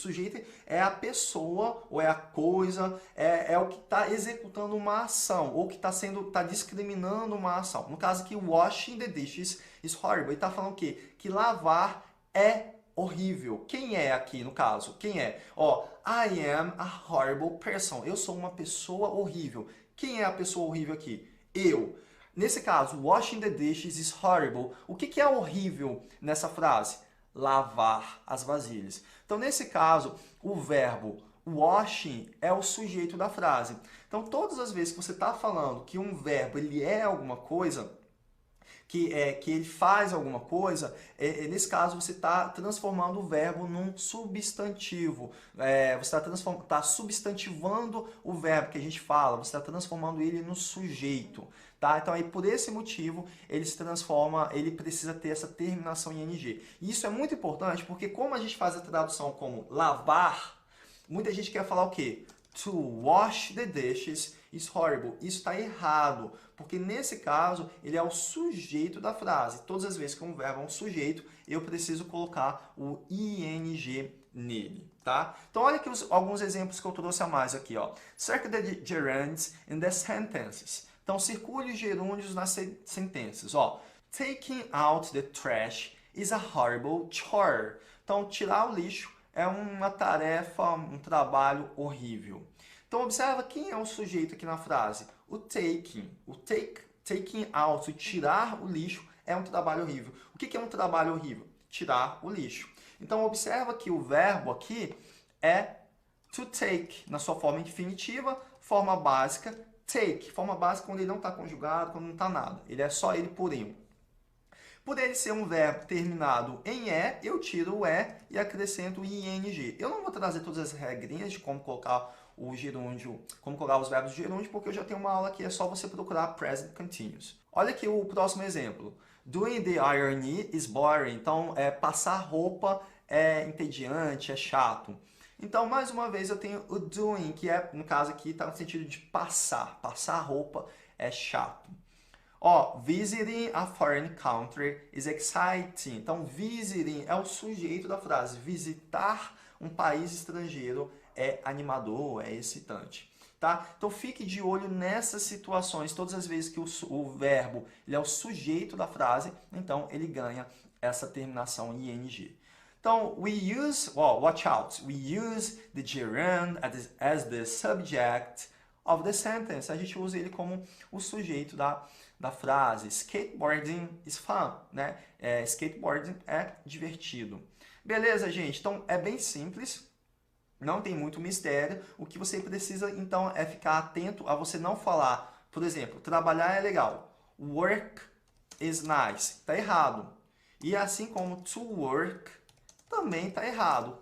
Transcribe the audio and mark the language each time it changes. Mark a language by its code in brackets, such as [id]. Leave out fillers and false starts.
[pt] Sujeito é a pessoa ou é a coisa, é o que está executando uma ação ou que está discriminando uma ação. No caso aqui, [en] washing the dishes is horrible. [pt] Ele está falando o quê? Que lavar é horrível. Quem é aqui no caso? Quem é? [en] Ó, I am a horrible person. [pt] Eu sou uma pessoa horrível. Quem é a pessoa horrível aqui? Eu. Nesse caso, [en] washing the dishes is horrible. [pt] O que é horrível nessa frase? Lavar as vasilhas. Então, nesse caso, o verbo washing é o sujeito da frase. Então, todas as vezes que você está falando que um verbo ele é alguma coisa, que ele faz alguma coisa, nesse caso você está transformando o verbo num substantivo. Você está substantivando o verbo que a gente fala, você está transformando ele no sujeito. Tá? Então, aí, por esse motivo, ele se transforma, ele precisa ter essa terminação em ing. E isso é muito importante porque como a gente faz a tradução como lavar, muita gente quer falar o quê? [en] To wash the dishes is horrible. [pt] Isso está errado, porque nesse caso ele é o sujeito da frase. Todas as vezes que um verbo é um sujeito, eu preciso colocar o ing nele, tá? Então olha aqui alguns exemplos que eu trouxe a mais aqui, ó. [en] Circle the gerunds in the sentences. [pt] Então circule os gerúndios nas sentenças, ó. [en] Taking out the trash is a horrible chore. [pt] Então tirar o lixo é uma tarefa, um trabalho horrível. Então, observa quem é o sujeito aqui na frase. O taking. [en] Taking out, [pt] o tirar o lixo, é um trabalho horrível. O que é um trabalho horrível? Tirar o lixo. Então, observa que o verbo aqui é to take, na sua forma infinitiva, forma básica, take. Forma básica quando ele não está conjugado, quando não está nada. Ele é só ele por ele. Por ele ser um verbo terminado em "é", eu tiro o "é" e acrescento o ing. Eu não vou trazer todas as regrinhas de como colocar o gerúndio, como colocar os verbos de gerúndio, porque eu já tenho uma aula que é só você procurar present continuous. Olha aqui o próximo exemplo. [en] Doing the ironing is boring. [pt] Então, passar roupa é entediante, é chato. Então, mais uma vez, eu tenho o doing, que no caso aqui, está no sentido de passar. Passar roupa é chato. [en] Ó, visiting a foreign country is exciting. [pt] Então, visiting é o sujeito da frase. Visitar um país estrangeiro é animador, é excitante. Tá? Então, fique de olho nessas situações. Todas as vezes que o verbo ele é o sujeito da frase, então ele ganha essa terminação ing. Então, [en] watch out. We use the gerund as the subject of the sentence. [pt] A gente usa ele como o sujeito da frase. [en] Skateboarding is fun, né? [pt] Skateboarding é divertido. Beleza, gente? Então, é bem simples. Não tem muito mistério. O que você precisa, então, é ficar atento a você não falar, por exemplo, trabalhar é legal. [en] Work is nice. [pt] Está errado. E assim como to work, também está errado.